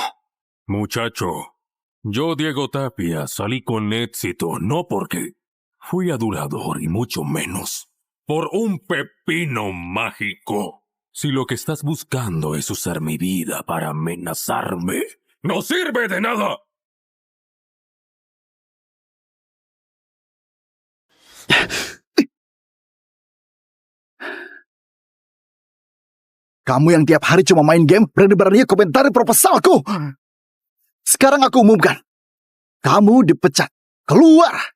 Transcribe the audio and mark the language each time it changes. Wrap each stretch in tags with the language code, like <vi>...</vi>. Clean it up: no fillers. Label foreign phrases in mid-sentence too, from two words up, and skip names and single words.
<es>muchacho, yo, Diego Tapia, salí con éxito, no porque fui adulador y mucho menos por un pepino mágico. Si lo que estás buscando es usar mi vida para amenazarme, ¡no sirve de nada!</es> <id>Kamu yang tiap hari cuma main game, berani-beraninya komentari proposalku. Sekarang aku umumkan. Kamu dipecat. Keluar!</id>